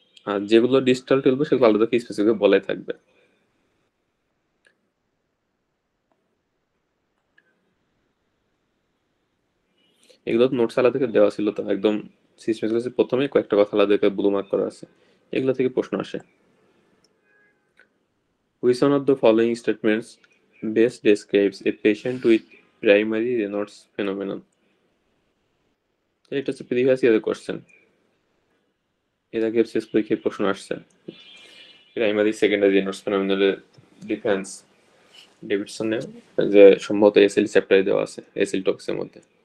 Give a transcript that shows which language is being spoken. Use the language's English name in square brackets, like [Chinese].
[Bangla] আর যেগুলো ডিজিটাল 12 সেগুলো আলাদা করে স্পেসিফিক বলাই থাকবে। এগুলো নোটস আলাদা থেকে দেওয়া ছিল, তো একদম সিস্টেমেটিক প্রথমে কয়েকটা কথা আলাদা করে ব্লু মার্ক করা আছে, এগুলো থেকে প্রশ্ন আসে। [English] Which one of the following statements best describes a patient with primary Raynaud's phenomenon? [Bangla] এটা হচ্ছে প্রিভিয়াস ইয়ারের কোশ্চেন, এর আগে শেষ পরীক্ষায় প্রশ্ন আসছে। প্রাইমারি সেকেন্ডারি রেনল্ডস ফেনোমেননের ডিফারেন্স ডেভিডসনের যে সম্ভবত এসএল চ্যাপ্টারে দেওয়া আছে, এসএল টপিক্সের মধ্যে।